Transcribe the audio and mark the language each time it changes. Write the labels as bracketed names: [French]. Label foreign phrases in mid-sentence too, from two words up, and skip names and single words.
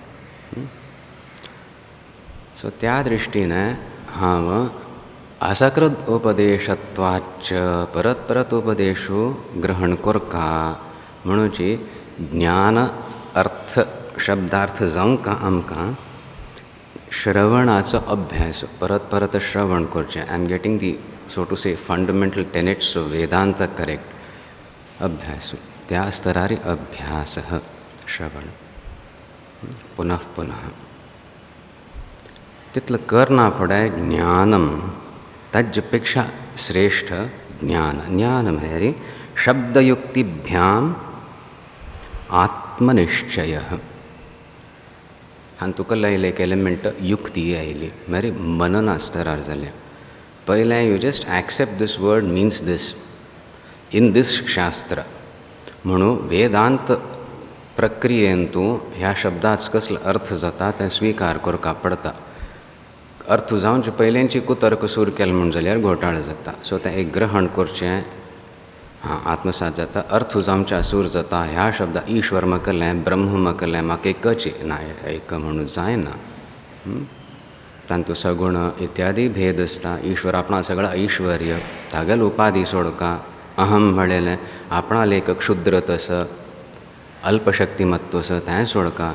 [Konkani] सो त्या दृश्टीन हांव [Sanskrit] असकृत उपदेशत्वाच्च [Konkani] परत परत उपदेशो ग्रहण करका म्हणूची ज्ञान अर्थ शब्दार्थ जावंका आमकां श्रवणाचो अभ्यास परत परत श्रवण करचें. [English] I am getting the so to say fundamental tenets of Vedanta correct. [Konkani] अभ्यास त्या स्तरार अभ्यास श्रवण पुनः पुनः तितलं करना फुडें ज्ञानम ताजेपेक्षा श्रेष्ठ ज्ञान. ज्ञान म्हळ्यार [Sanskrit] शब्दयुक्तिभ्याम आत्मनिश्चय. [Konkani] हांगा तुका लायले एक एलिमेंट युक्ती आयली म्हळ्यार मनना स्तरार जाल्या. [English] पयलें you just accept this word means this in this शास्त्र. [Konkani] म्हणून वेदांत प्रक्रियेन तूं ह्या शब्दाच कसलो अर्थ जाता तें स्विकार करपा पडटा. अर्थ जावचे पयलेंची कुतर्क सूर केलें म्हण जाल्यार घोटाळो जाता. सो तें एक ग्रहण करचें, आत्मसात जाता. अर्थ जावच्या सूर जाता ह्या शब्दा ईश्वर म्हकलें, ब्रह्म म्हकलें, म्हाका एकच ना एक म्हणून जायना. तांतूं सगुण इत्यादी भेद आसता. ईश्वर आपणा सगळं ऐश्वर्य, तागेल उपाधी सोडका. अहम म्हणलेलें आपणाल एक क्षुद्र तसं अल्पशक्तिमत्व असं तें सोडका.